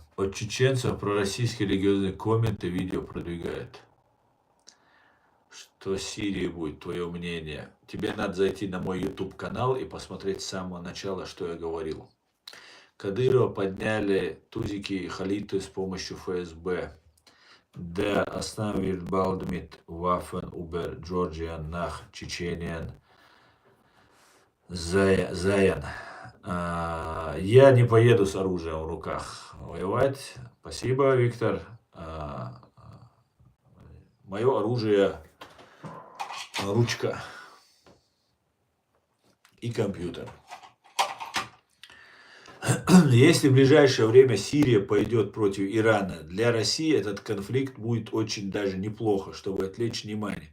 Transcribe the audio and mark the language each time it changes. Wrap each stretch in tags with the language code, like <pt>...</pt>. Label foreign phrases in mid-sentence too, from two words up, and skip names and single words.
<ru>От чеченцев пророссийские религиозные комменты видео продвигают. Что с Сирией будет, твое мнение? Тебе надо зайти на мой YouTube канал и посмотреть с самого начала, что я говорил. Кадырова подняли тузики и халиты с помощью ФСБ.</ru> <de>Der Aslan wird bald mit Waffen über Georgien nach Tschetschenien sein.</de> <ru>Я не поеду с оружием в руках воевать. Спасибо, Виктор. Мое оружие ручка и компьютер. Если в ближайшее время Сирия пойдет против Ирана, для России этот конфликт будет очень даже неплохо, чтобы отвлечь внимание.</ru>